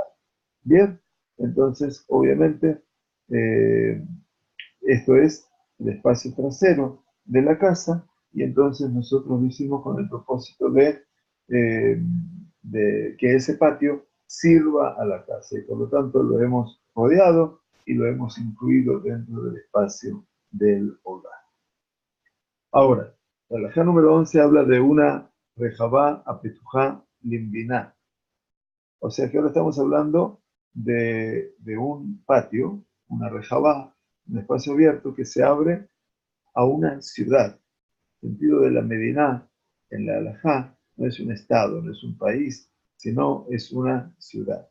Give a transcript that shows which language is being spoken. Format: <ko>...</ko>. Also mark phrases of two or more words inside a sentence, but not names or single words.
<es>Bien, entonces obviamente eh, esto es el espacio trasero de la casa y entonces nosotros lo hicimos con el propósito eh, de que ese patio sirva a la casa y por lo tanto lo hemos rodeado y lo hemos incluido dentro del espacio del hogar. Ahora, la halajá número 11 habla de una</es> <he>rejabá apetujá limbiná.</he> <es>O sea que ahora estamos hablando de un patio, una rejabá, un espacio abierto que se abre a una ciudad. El sentido de la Medina en la halajá no es un estado, no es un país, sino es una ciudad.</es>